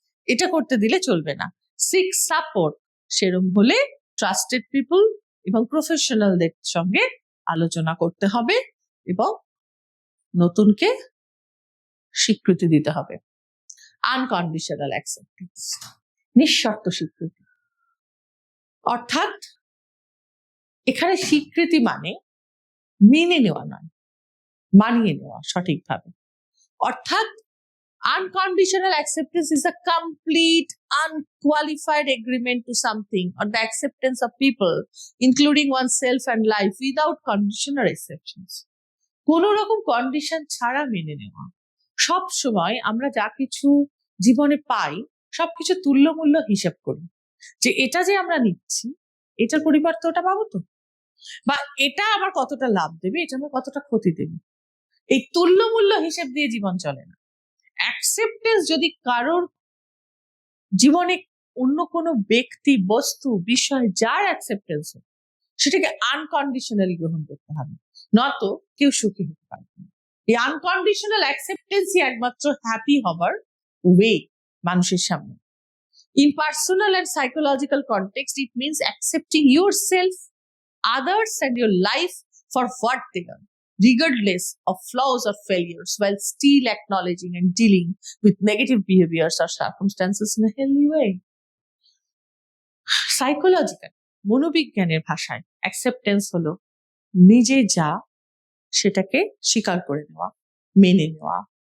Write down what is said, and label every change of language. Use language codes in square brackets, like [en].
[bn] এটা করতে দিলে চলবে না। সিক সাপোর্ট, সেরকম হলে ট্রাস্টেড পিপল এবং প্রফেশনালদের সঙ্গে আলোচনা করতে হবে এবং নতুনকে স্বীকৃতি দিতে হবে। আনকন্ডিশনাল অ্যাকসেপ্টেন্স, নিঃশর্ত স্বীকৃতি। অর্থাৎ এখানে স্বীকৃতি মানে মেনে নেওয়া নয়, মানিয়ে নেওয়া সঠিকভাবে। অর্থাৎ [en] unconditional acceptance is a complete unqualified agreement to something, or the acceptance of people including oneself and life without condition or exceptions. [bn] কোন রকম কন্ডিশন ছাড়া মেনে নেওয়া। সব সময় আমরা যা কিছু জীবনে পাই সবকিছু তুল্যমূল্য হিসেব করি, যে এটা যে আমরা নিচ্ছি এটার পরিবর্তে ওটা পাবো তো, বা এটা আমার কতটা লাভ দেবে, এটা আমার কতটা ক্ষতি দেবে। এই তুল্যমূল্য হিসেব দিয়ে জীবন চলে না। অ্যাকসেপ্টেন্স যদি কারোর জীবনে অন্য কোনো ব্যক্তি, বস্তু, বিষয় যার অ্যাকসেপ্টেন্স হয় সেটাকে আনকন্ডিশনালি গ্রহণ করতে হবে, নয়তো কেউ সুখী হতে পারবে না। এই আনকন্ডিশনাল অ্যাকসেপ্টেন্সই একমাত্র হ্যাপি হবার ওয়ে মানুষের সামনে। [en] In personal and psychological context, it means accepting yourself, others, and your life for what they are, regardless of flaws or failures, while still acknowledging and dealing with negative behaviors or circumstances in a healthy way. [bn] Psychological, মনোবিজ্ঞানের ভাষায় acceptance হলো নিজে যা সেটাকে স্বীকার করে নেওয়া, মেনে নেওয়া।